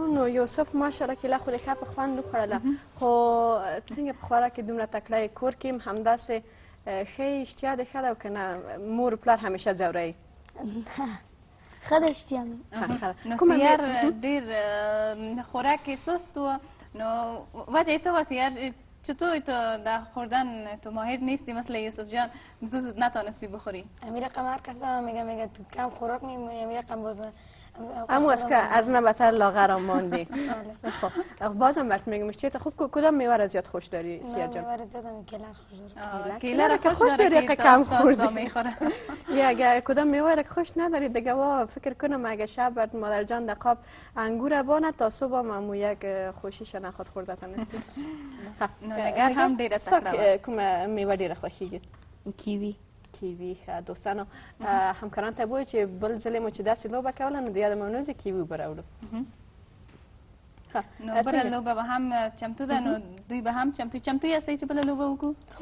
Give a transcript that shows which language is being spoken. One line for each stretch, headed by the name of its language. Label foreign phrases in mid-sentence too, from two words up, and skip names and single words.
Pashto: نو یوسف ماشاءالله کیله خو دې ښه په خوند وخوړله خو څنګه په خوراک کې دومره تکړه یې کور کې هم همداسې ښه اشتیا دې ښه ده او که نه مور پلار همیشه ځوروي؟ ښه ده اشتیا مې. نو سیار ډېر خوراک کې سست و نو وجه یې څه وه
Persian: سیار چطور تو در خوردن تو ماهر نیستی مثل یوسف جان زود نتانستی بخوری؟ امیر رقم هر کس به من میگه تو کم خوراک میمونی امیر رقم باز اما از که از من بهتر لاغر ماندی. خب بازم برات میگم چیه خوب کدام میوه را زیاد خوش داری سیار جان؟ میوه را زیاد کیله خوش دارم. کیله را که خوش داری که کم خوردی. یا اگه کدام میوه را که خوش نداری دیگه وا فکر کنم اگه شب برات مادر جان دقاب انگور بانه تا صبح مامو یک خوشیش نخواد خورده تنستی.
Pashto: نگار هم ډیره تکړه کوم میوه ډیره خوښیږي؟ کیوي. کیوي دوستانو همکاران ته وایي چې بل ځل مو چې داسې لوبه کوله نو د یاد مو نوځي کیوي به راوړو. نو بله لوبه به هم چمتو ده نو دوی به هم چمتو یاستئ چې بله لوبه وکړو؟